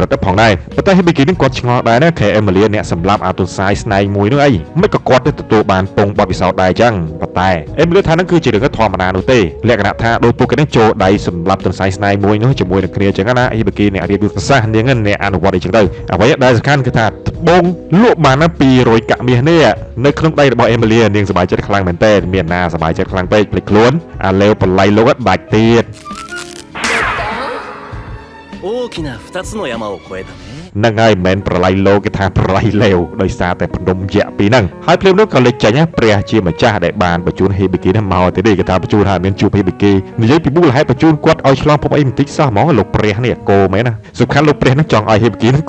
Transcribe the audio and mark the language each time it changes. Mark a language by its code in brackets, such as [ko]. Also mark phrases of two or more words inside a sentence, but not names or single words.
[km] តផងដែរប៉ុន្តែហេប៊ីគីនេះគាត់ឆ្ងល់ដែរណាខែអេម៉ាលីអ្នកសម្លាប់អាទុនសាយស្នែងមួយនោះអីមិនក៏គាត់ទៅទទួលបានពងបទពិសោធន៍ដែរចឹងប៉ុន្តែអេម៉ាលីថាហ្នឹងគឺជារឿងធម្មតានោះទេលក្ខណៈថាដោយពួកគេនឹងចូលដៃសម្លាប់ទុនសាយស្នែងមួយនោះជាមួយនឹងគ្នាចឹងណាហេប៊ីគីអ្នករៀបយុទ្ធសាស្ត្រនាងអ្នកអនុវត្តអីចឹងទៅអ្វីដែលសំខាន់គឺថាត្បូងលក់បានណា200កាក់មាសនេះនៅក្នុងដៃរបស់អេម៉ាលីនាងសប្បាយចិត្តខ្លាំងមែនតើមានណាសប្បាយចិត្តខ្លាំងពេកភ្លេចខ្លួនអាលេវបល័យលោកដាច់ទៀត [ja] 大きな2つの山を越えたね [km] ហ្នឹងហើយមិនមែនប្រឡ័យលោកគេថាប្រឡ័យលេវដោយសារតែភ្នំយក្សពីរហ្នឹងហើយភ្លាមនោះក៏លេចចេញព្រះជាម្ចាស់ដែលបានបញ្ជូនហេប៊ីគីនេះមកទៅនេះគេថាបញ្ជូន ហើយមានជួបហេប៊ីគីនិយាយពីមូលហេតុបញ្ជូនគាត់ឲ្យឆ្លងភពអីបន្តិចសោះហ្មងលោកព្រះនេះកោមែនណាសំខាន់លោកព្រះហ្នឹងចង់ឲ្យហេប៊ីគីហ្នឹង